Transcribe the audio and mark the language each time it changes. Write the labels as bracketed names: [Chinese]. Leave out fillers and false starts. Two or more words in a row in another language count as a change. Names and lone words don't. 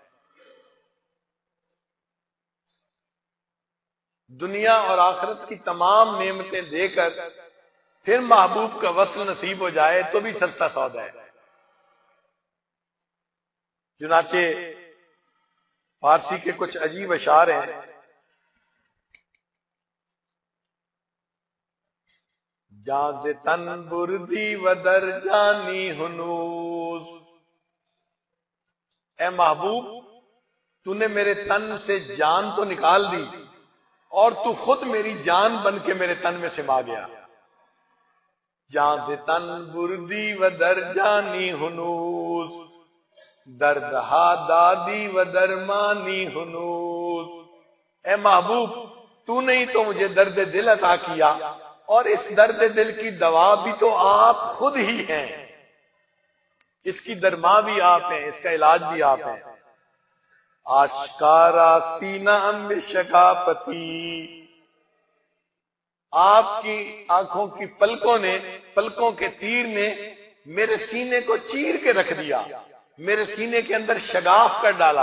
[Urdu] دنیا اور آخرت کی تمام نعمتیں دے کر پھر محبوب کا وصل نصیب ہو جائے تو بھی سستا سودا ہے۔ چنانچہ فارسی کے کچھ عجیب اشعار ہیں۔ [Persian] جاز تن بردی و در جانی ہنوز، [Urdu] اے محبوب تو نے میرے تن سے جان تو نکال دی اور تو خود میری جان بن کے میرے تن میں سما گیا۔ [Persian] جاز تن بردی و در جانی ہنوز، دردہا دادی و درمانی ہنوز، [Urdu] اے محبوب تو نے ہی تو مجھے درد دل عطا کیا اور اس درد دل کی دوا بھی تو آپ خود ہی ہیں، اس کی درما بھی آپ ہیں، اس کا علاج بھی آپ ہیں۔ [Persian] آشکارا سینہ ام شکاپتی، [Urdu] آپ کی آنکھوں کی پلکوں کے تیر نے میرے سینے کو چیر کے رکھ دیا، میرے سینے کے اندر شگاف کر ڈالا۔